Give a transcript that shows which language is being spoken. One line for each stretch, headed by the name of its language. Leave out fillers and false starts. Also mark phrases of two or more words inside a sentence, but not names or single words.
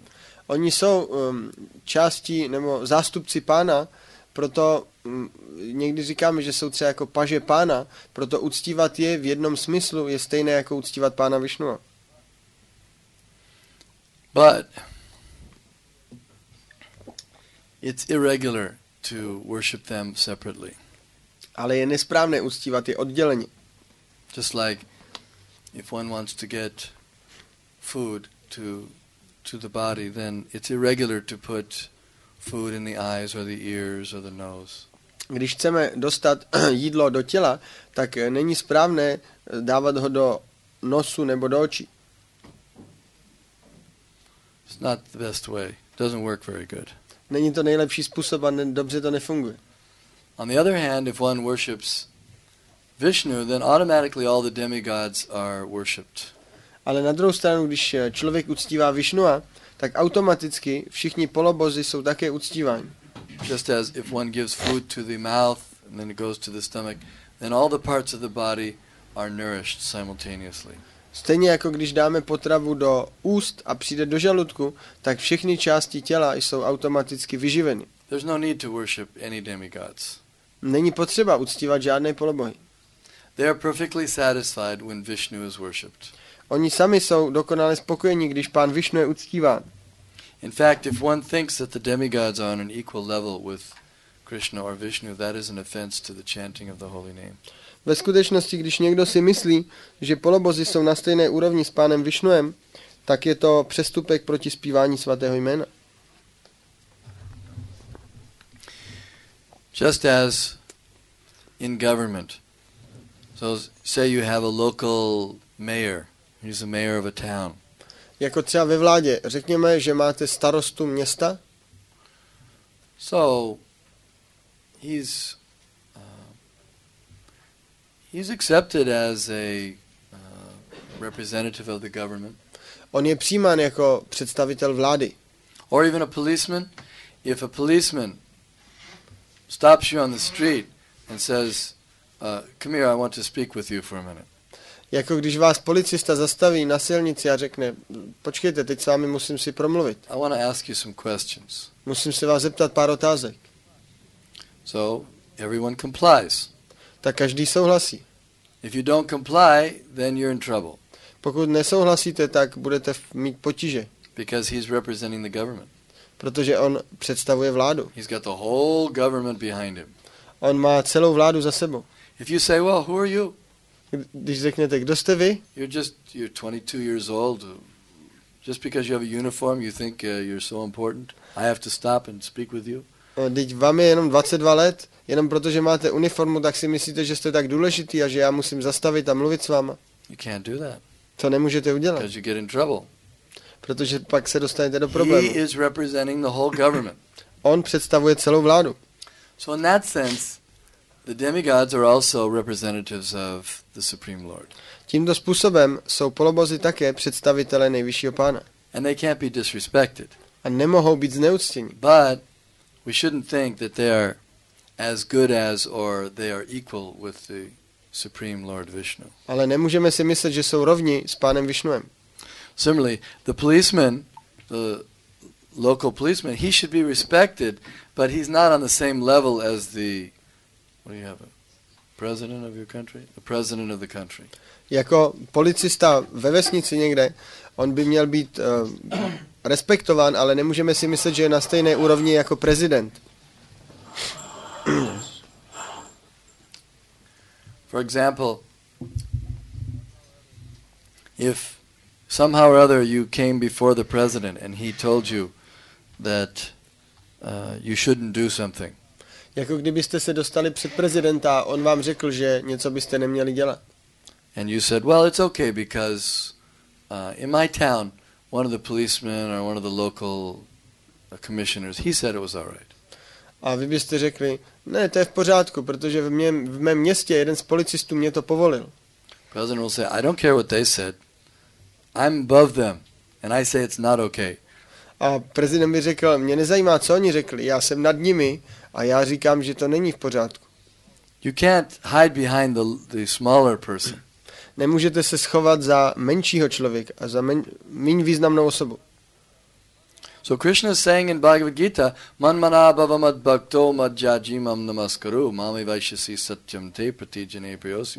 Czech: Oni jsou části nebo zástupci pána, proto někdy říkáme, že jsou třeba jako paže pána, proto uctívat je v jednom smyslu je stejné jako uctívat pána Višnua.
English: But it's irregular to worship them separately.
Czech: Ale je nesprávné uctívat je odděleně.
English: Just like if one wants to get food to the body, then it's irregular to put food in the eyes or the ears or the nose.
Czech: Když chceme dostat jídlo do těla, tak není správné dávat ho do nosu nebo do očí.
English: It's not the best way. It doesn't work very good.
Czech: Není to nejlepší způsob a dobře to nefunguje.
English: On the other hand, if one worships Vishnu, then automatically all the demigods are worshipped.
Czech: Ale na druhou stranu, když člověk uctívá Vishnua, tak automaticky všichni polobozy jsou také uctíváni.
English: Just as if one gives food to the mouth and then it goes to the stomach, then all the parts of the body are nourished simultaneously.
Czech: Stejně jako když dáme potravu do úst a přijde do žaludku, tak všechny části těla jsou automaticky vyživeny.
English: There's no need to worship any demigods.
Czech: Není potřeba uctívat žádné polobohy.
English: They are perfectly satisfied when Vishnu is worshipped.
Czech: Oni sami jsou dokonale spokojení, když pán Višnu je uctíván.
English: In fact, if one thinks that the demigods are on an equal level with Krishna or Vishnu, that is an offense to the chanting of the holy name.
Czech: Ve skutečnosti, když někdo si myslí, že polobozy jsou na stejné úrovni s pánem Višnuem, tak je to přestupek proti zpívání svatého jména.
English: Just as in government. So say you have a local mayor. He's the mayor of a town.
Czech: Jako třeba ve vládě. Řekněme, že máte starostu města.
English: So he's accepted as a representative of the government.
Czech: On je přijímán jako představitel vlády.
English: Or even a policeman. If a policeman stops you on the street and says, come here, I want to speak with you for a minute.
Czech: Jako když vás policista zastaví na silnici a řekne, počkejte, teď s vámi musím si promluvit.
English: I want to ask you some questions.
Czech: Musím se vás zeptat pár otázek.
English: So everyone complies.
Czech: Tak každý souhlasí.
English: If you don't comply, then you're in trouble.
Czech: Pokud nesouhlasíte, tak budete mít potíže,
English: because he's representing the government.
Czech: protože on představuje vládu.
English: He's got the whole government behind him.
Czech: On má celou vládu za sebou.
English: If you say, well, who are you?
Czech: Když řeknete, kdo jste vy?
English: You're 22 years old. Just because you have a uniform, you think you're so important? I have to stop and speak with you?
Czech: Teď vám je jenom 22 let, jenom protože máte uniformu, tak si myslíte, že jste tak důležitý a že já musím zastavit a mluvit s váma.
English: You can't do that.
Czech: To nemůžete udělat,
English: Because you get in trouble.
Czech: protože pak se dostanete do problému.
English: He is representing the whole government.
Czech: On představuje celou vládu.
English: So in that sense, the demigods are also representatives of the Supreme Lord.
Czech: Tímto způsobem jsou polobozy také představitelé nejvyššího pána.
English: And they can't be disrespected.
Czech: A nemohou být zneuctěni.
English: But we shouldn't think that they are as good as or they are equal with the Supreme Lord Vishnu.
Czech: Ale nemůžeme si myslet, že jsou rovni s pánem Višnuem.
English: Similarly, the policeman, the local policeman, he should be respected, but he's not on the same level as the, what do you have, a president of your country? The president of the country.
Czech: Jako policista ve vesnici někde, on by měl být respektován, ale nemůžeme si myslet, že je na stejné úrovni jako prezident.
English: For example, if somehow or other you came before the president and he told you that you shouldn't do something.
Czech: Jako kdybyste se dostali před prezidenta a on vám řekl, že něco byste neměli dělat.
English: And you said, well, it's okay because in my town, one of the policemen or one of the local commissioners, he said it was all right.
Czech: A vy byste řekli, ne, to je v pořádku, protože v mém městě jeden z policistů mě to povolil.
English: President will say, I don't care what they said. I'm above them. And I say it's not okay.
Czech: A prezident by řekl, mě nezajímá, co oni řekli, já jsem nad nimi a já říkám, že to není v pořádku.
English: You can't hide behind the smaller person.
Czech: Nemůžete se schovat za menšího člověka a za méně významnou osobu.
English: So Krishna is saying in Bhagavad Gita,
Sanskrit: मन्मना भव मद् भक्तो मद्याजी मां नमस्कुरु माम् एवैष्यसि सत्यं ते प्रतिजाने प्रियोऽसि मे.